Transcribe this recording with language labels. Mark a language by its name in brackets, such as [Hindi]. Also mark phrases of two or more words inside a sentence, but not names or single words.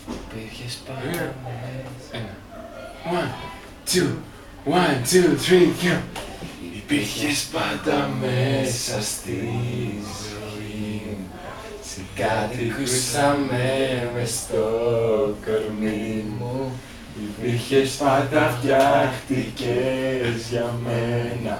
[Greek] Υπήρχες πάντα μέσα. [English] One, two, one, two, three, go. [Greek] Υπήρχες πάντα μέσα στη ζωή μου. Σε κατοικούσαμε μες στο κορμί μου. Υπήρχες πάντα, φτιάχτηκες για μένα.